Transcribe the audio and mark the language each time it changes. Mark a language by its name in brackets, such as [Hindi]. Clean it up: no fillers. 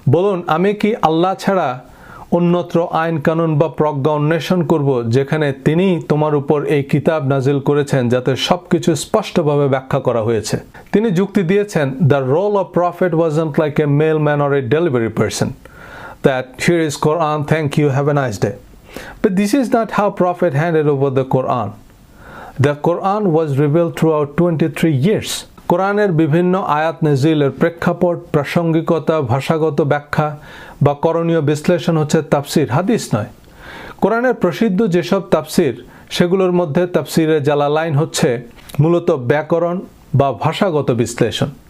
[Bangla] বলুন, আমি কি আল্লাহ ছাড়া অন্যত্র আইন কানুন বা প্রজ্ঞা অন্বেষণ করব, যেখানে তিনি তোমার উপর এই কিতাব নাজিল করেছেন যাতে সবকিছু স্পষ্টভাবে ব্যাখ্যা করা হয়েছে। তিনি যুক্তি দিয়েছেন, [English] The role of prophet wasn't like a mailman or a delivery person, that here is Quran, thank you, have a nice day. But this is not how Prophet handed over the Quran. The Quran was revealed throughout 23 years. [Bangla] কোরআনের বিভিন্ন আয়াত নাজিলের প্রেক্ষাপট, প্রাসঙ্গিকতা, ভাষাগত ব্যাখ্যা বা করণীয় বিশ্লেষণ হচ্ছে তাফসির, হাদিস নয়। কোরআনের প্রসিদ্ধ যেসব তাফসির, সেগুলোর মধ্যে তাফসিরে জালালাইন হচ্ছে মূলত ব্যাকরণ বা ভাষাগত বিশ্লেষণ।